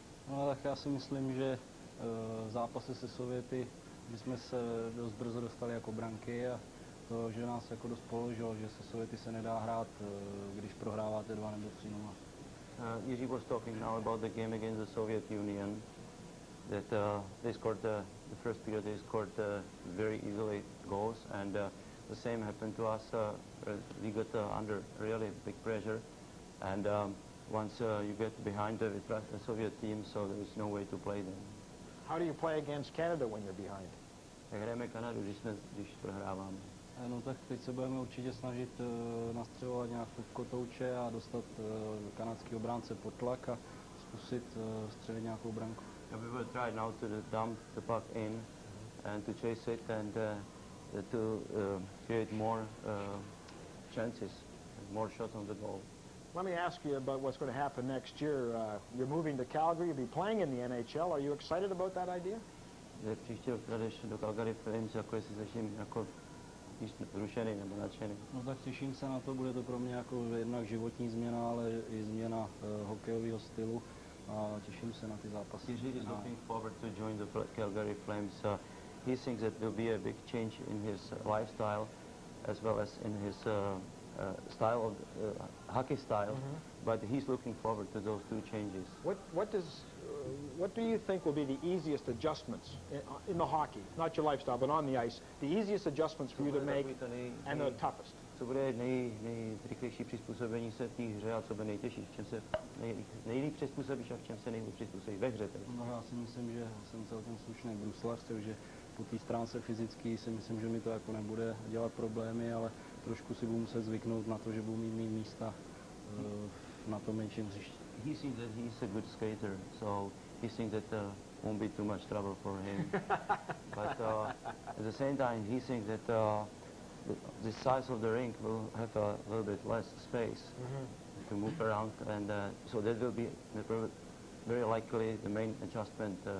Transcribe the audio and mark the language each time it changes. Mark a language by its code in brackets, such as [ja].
[cs] No, tak já si myslím, že v zápase se Sověty, kdy jsme se dost brzo dostali jako branky a to, že nás jako dost položilo, že se Sověty se nedá hrát, když prohráváte 2 nebo 3-0. [en] Jiří was talking now about the game against the Soviet Union, that they scored the first period, they scored very easily goals, and the same happened to us. We got under really big pressure, and once you get behind the Soviet team, so there is no way to play them. How do you play against Canada when you're behind? [cs] Jak hrajeme Kanadu, když prohráváme? No tak teď se budeme určitě snažit nastřelovat nějakou kotouče a dostat kanadský obránce pod tlak a zkusit střelit nějakou branku. [en] We will try now to dump the puck in and to chase it and to create more chances, more shots on the goal. Let me ask you about what's going to happen next year. You're moving to Calgary, you'll be playing in the NHL. Are you excited about that idea? [cs] Příští rok jdeš do Calgary Flames, jako jestli začím jako zrušený nebo nadšený. No tak těším se na to, bude to pro mě jako jednak životní změna, ale i změna hokejového stylu a těším se na ty zápasy. [en] Jiří is looking forward to join the Calgary Flames. He thinks that there will be a big change in his lifestyle as well as in his style of hockey style, but he's looking forward to those two changes. What do you think will be the easiest adjustments in the hockey, not your lifestyle, but on the ice, the easiest adjustments for you to make and the toughest? [cs] Co bude nejrychlejší přizpůsobení se v té hře a co bude nejtěžší, v čem se nejlíp přizpůsobíš a v čem se nejlíp přizpůsobíš ve hře? No já si myslím, že jsem celkem slušný bruslař, takže po té stránce fyzický si myslím, že mi to jako nebude dělat problémy, ale trošku si budu muset zvyknout na to, že budu mít místa na tom menším hřišti. [en] He thinks that he's a good skater, so he thinks that won't be too much trouble for him. But at the same time, he thinks that the size of the rink will have a little bit less space to move around, and so that will be very likely the main adjustment.